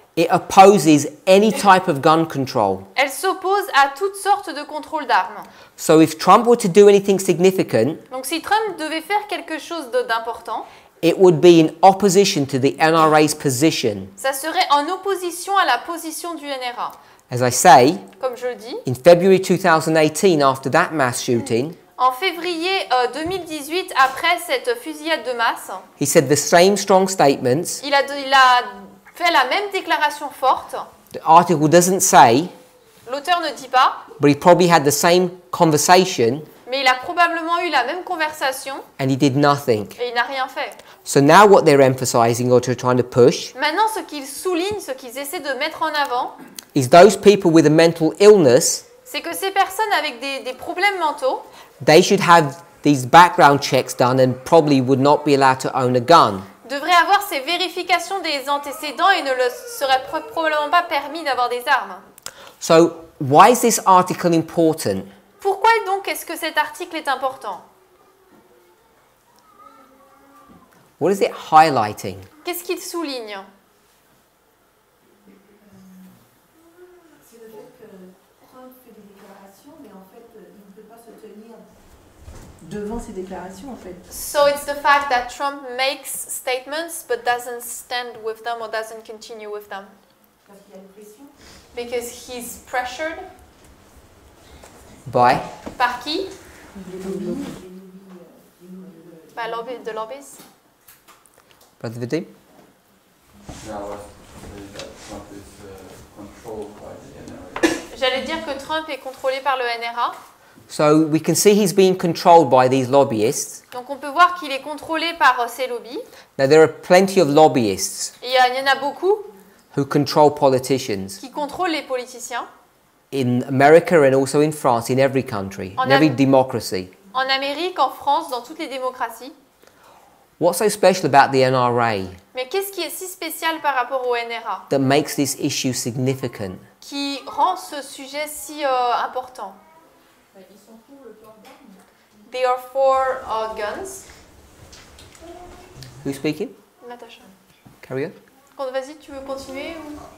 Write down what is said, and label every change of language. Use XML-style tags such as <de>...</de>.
<en>It opposes any type of gun control.</en> <fr>Elle s'oppose à toutes sortes de contrôles d'armes.</fr> <en>So if Trump were to do anything significant,</en> <fr>Donc si Trump devait faire quelque chose d'important,</fr> <en>it would be in opposition to the NRA's position.</en> <fr>ça serait en opposition à la position du NRA.</fr> <en>As I say,</en> <fr>Comme je le dis,</fr> <en>in February 2018, after that mass shooting,</en> <fr>en février 2018, après cette fusillade de masse,</fr> <en>he said the same strong statements.</en> <fr>il a fait la même déclaration forte.</fr> <en>The article doesn't say,</en> <fr>L'auteur ne dit pas,</fr> <en>but he probably had the same conversation</en> <fr>mais il a probablement eu la même conversation</fr> <en>and he did nothing.</en> <fr>et il n'a rien fait.</fr> <en>So now what they're emphasizing or trying to push</en> <fr>Maintenant, ce qu'ils soulignent, ce qu'ils essaient de mettre en avant,</fr> <en>is those people with a mental illness,</en> <fr>c'est que ces personnes avec des problèmes mentaux,</fr> <en>they should have these background checks done and probably would not be allowed to own a gun.</en> <fr>devraient avoir ces vérifications des antécédents et ne leur serait probablement pas permis d'avoir des armes.</fr> <en>So why is this article important?</en> <fr>Pourquoi donc est-ce que cet article est important?</fr> <en>What is it highlighting?</en> <fr>Qu'est-ce qu'il souligne? C'est le fait que Trump fait des déclarations, mais en fait, il ne peut pas se tenir devant ces déclarations, en fait.</fr> <en>So it's the fact that Trump makes statements but doesn't stand with them or doesn't continue with them.</en> <fr>Parce qu'il y a une pression.</fr> <en>Because he's pressured. By?</en> <fr>Par qui? Les lobbies,</fr> <en>By the lobbies. Brother Vadim? Yeah, I was saying that Trump is controlled by the NRA.</en> <fr>J'allais dire que Trump est contrôlé par le NRA.</fr> <en>So we can see he's being controlled by these lobbyists.</en> <fr>Donc on peut voir qu'il est contrôlé par ces lobbies.</fr> <en>Now there are plenty of lobbyists</en> <fr>Il y en a beaucoup</fr> <en>who control politicians</en> <fr>qui contrôlent les politiciens.</fr> <en>in America and also in France, in every country, in every democracy.</en> <fr>En Amérique, en France, dans toutes les démocraties.</fr> <en>What's so special about the NRA</en> <fr>Mais qu'est-ce qui est si spécial par rapport au NRA</fr> <en>that makes this issue significant?</en> <fr>qui rend ce sujet si important? Ils sont pour le port d'armes.</fr> <en>They are for guns. Who's speaking? Natacha. Carry on.</en> <fr>Vas-y, tu veux continuer ou...</fr>